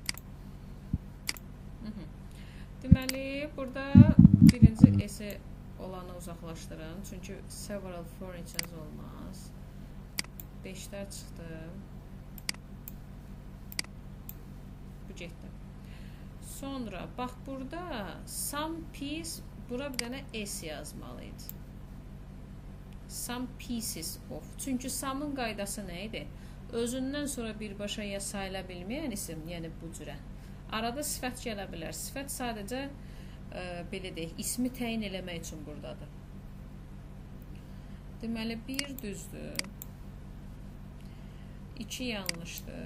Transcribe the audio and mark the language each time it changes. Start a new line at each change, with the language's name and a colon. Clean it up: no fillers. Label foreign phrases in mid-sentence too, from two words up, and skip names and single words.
Azerbaijani: Deməli, burada birinci esi olanı uzaqlaşdırın. Çünki
English: several furnitures
Azerbaijani: olmaz. 5'lər çıxdı. Bu getdi. Sonra, bax burada
English: some piece,
Azerbaijani: bura bir dənə S yazmalıydı.
English: Some pieces of.
Azerbaijani: Çünki some'ın qaydası nə idi? Özündən sonra birbaşa ya sayıla bilməyən isim, yəni bu cürə. Arada sifət gələ bilər. Sifət sadəcə, belə deyək, ismi təyin eləmək üçün buradadır. Deməli, 1 düzdür. 2 yanlışdır.